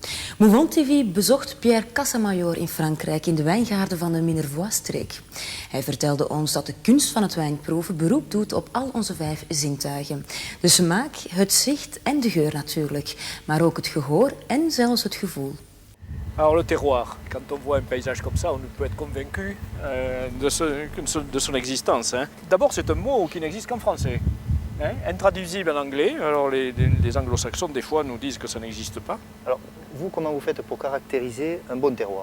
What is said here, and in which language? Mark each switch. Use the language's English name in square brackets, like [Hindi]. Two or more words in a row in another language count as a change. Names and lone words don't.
[Dutch] Mouvon TV bezocht Pierre Casamayor in Frankrijk in de wijngaarden van de Minervois-streek. Hij vertelde ons dat de kunst van het wijnproeven beroep doet op al onze 5 zintuigen. De smaak, het zicht en de geur natuurlijk, maar ook het gehoor en zelfs het gevoel. [French] Alors le terroir, quand on voit un paysage comme ça, on peut être convaincu de son existence. D'abord, c'est un mot qui n'existe qu'en français, intraduisible en anglais. Alors les anglo-saxons, des fois, nous disent que ça n'existe pas. Alors, vous, comment vous faites pour caractériser un bon terroir?